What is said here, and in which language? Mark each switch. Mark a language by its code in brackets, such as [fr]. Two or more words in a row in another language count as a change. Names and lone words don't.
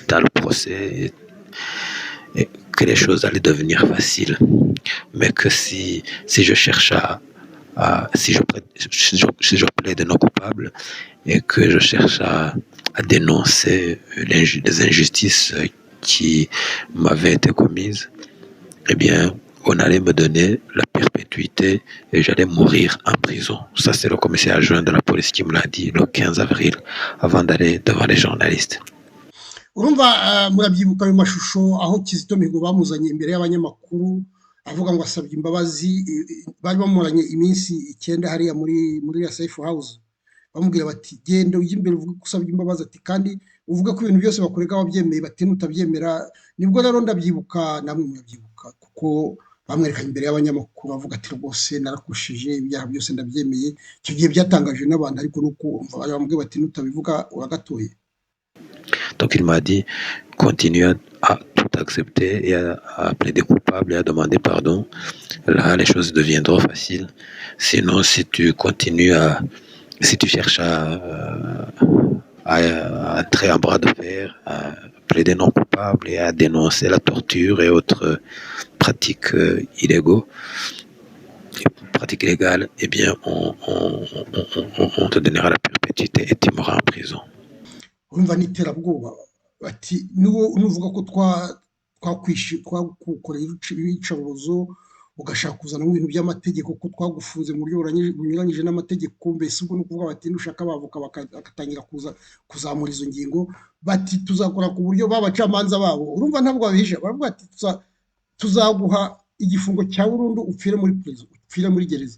[fr] dans le procès, et que les choses allaient devenir faciles, mais que si je cherche si je plaide non coupable et que je cherche à dénoncer les injustices qui m'avaient été commises, eh bien, on allait me donner la perpétuité et j'allais mourir en prison. Ça, c'est le commissaire adjoint de la police qui me l'a dit le 15 avril, avant d'aller devant les journalistes. [rw] urumva murabyibuka ayo mashusho aho Kizito Mihigo bamuzanye imbere y'abanyamakuru avuga ngo asabye imbabazi bari bamuranye iminsi 9 hariya muri ya Safe House bamubwira bati genda ujye imbere uvuge ko usabye imbabazi ati kandi uvuge ko ibintu byose bakorega wabyemeye bati nutabyemera nibwo rero ndabyibuka namwe murabyibuka kuko bamwerekanye imbere y'abanyamakuru avuga ati rwose narakushije ibyaha byose ndabyemeye icyo gihe byatangaje n'abantu ariko nuko umva bamubwira bati nutabivuga uragatoye. [fr] Donc il m'a dit, continue à tout accepter et à plaider coupable et à demander pardon. Là, les choses deviendront faciles. Sinon, si tu cherches à entrer en bras de fer, à plaider non coupable et à dénoncer la torture et autres pratiques illégales, eh bien, on te donnera la perpétuité et tu mourras en prison. [rw] urumva n'iterabwoba bati nuvuga ko twakukorera ibicarubozo ugashaka kuzana mu bintu by'amategeko ko twagufunze mu buryo bunyuranyije n'amategeko mbese ubwo nukuvuga bati nushaka bavuka bakatangira kuzamura izo ngingo bati tuzakora ku buryo babacamanza babo urumva ntabwo babihisha baravuga ati tuzaguha igifungo cya burundu upfire muri prison upfire muri gereza.